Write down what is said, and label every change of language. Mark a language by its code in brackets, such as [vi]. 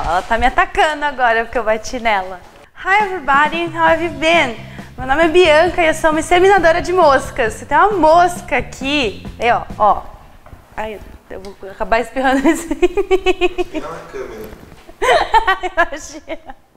[pt] Ela tá me atacando agora porque eu bati nela. [en] Hi everybody, how have you been? [pt] Meu nome é Bianca e eu sou uma exterminadora de moscas. Tem uma mosca aqui. Aí, ó. Ó. Ai, eu vou acabar espirrando isso em mim. Não é câmera. Imagina.